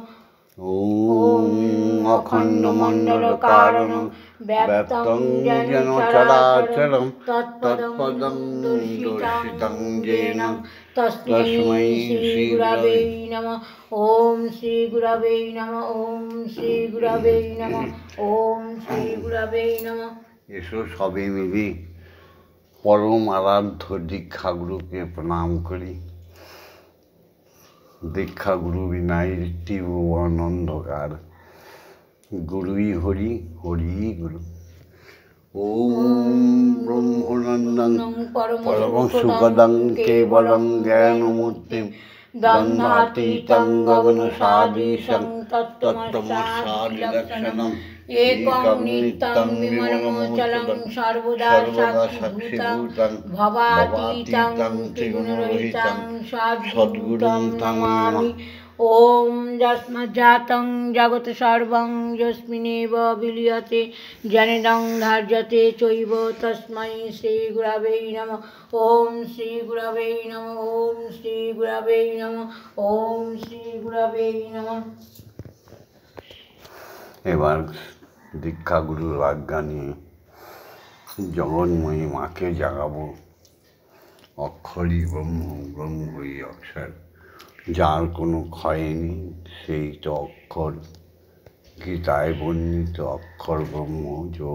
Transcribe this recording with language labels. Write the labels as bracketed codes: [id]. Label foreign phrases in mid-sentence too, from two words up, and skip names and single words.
[sa] ओम अखण्डमण्डलकारणं व्याप्तं येन चराचरं तत्पदं दर्शितं येन तस्मै श्रीगुरवे नमः। ओम श्रीगुरवे नमः। ओम श्रीगुरवे नमः। ओम श्रीगुरवे नमः। [bn] এসো সবে মিলে পরম আরাধ্য দীক্ষাগুরুকে প্রণাম করি। দীক্ষাগুরু বিনাই ত্রিভুবন অন্ধকার, গুরুই হরি, হরি গুরু। [sa] ওম ব্রহ্মানন্দং পরমসুখদং কেবলং জ্ঞানমূর্তিং দ্বন্দ্বাতীতং গগনসাদৃশং তত্ত্বমস্যাদিলক্ষণम् एकं नित्यं विमलमचलं सर्वदा साक्षिभूतं भवातीतं त्रिगुणरहितं सद्गुरुं नमामि। ओम यस्माज्जातं जगत् सर्वं यस्मिन्नेव विलीयते जनितं धार्यते चैव तस्मै श्रीगुरवे नमः। ओम श्रीगुरवे नमः। ओम श्रीगुरवे नमः। ओम श्रीगुरवे नमः। [bn] এবার দীক্ষাগুরুর আজ্ঞা নিয়ে জগন্ময়ী মাকে জাগাবো। অক্ষরই ব্রহ্ম, ব্রহ্মই অক্ষর। যার কোনো ক্ষয় নেই, সেই তো অক্ষর, গীতায় বর্ণিত অক্ষর ব্রহ্ম যোগ।